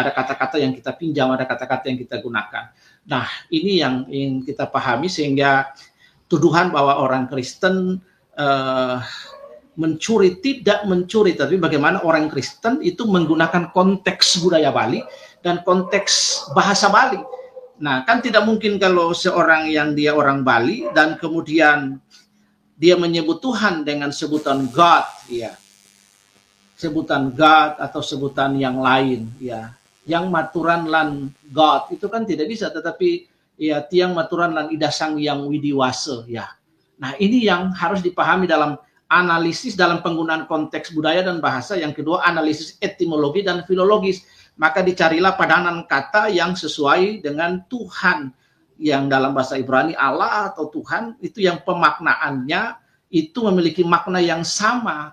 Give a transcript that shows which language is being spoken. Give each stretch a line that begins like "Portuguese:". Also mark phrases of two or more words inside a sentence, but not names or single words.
Indonesian: Ada kata-kata yang kita pinjam, ada kata-kata yang kita gunakan. Nah, ini yang ingin kita pahami, sehingga tuduhan bahwa orang Kristen mencuri, tidak mencuri, tapi bagaimana orang Kristen itu menggunakan konteks budaya Bali dan konteks bahasa Bali. Nah, kan tidak mungkin kalau seorang yang dia orang Bali dan kemudian dia menyebut Tuhan dengan sebutan God, ya, sebutan God atau sebutan yang lain, ya, yang
Balinese: maturan lan
Indonesian: God itu kan tidak bisa, tetapi ya
Balinese: tiang maturan lan
Indonesian: Ida Sang Hyang Widi Wase, ya. Nah, ini yang harus dipahami dalam analisis dalam penggunaan konteks budaya dan bahasa. Yang kedua, analisis etimologi dan filologis. Maka dicarilah padanan kata yang sesuai dengan Tuhan, yang dalam bahasa Ibrani Allah atau Tuhan, itu yang pemaknaannya itu memiliki makna yang sama.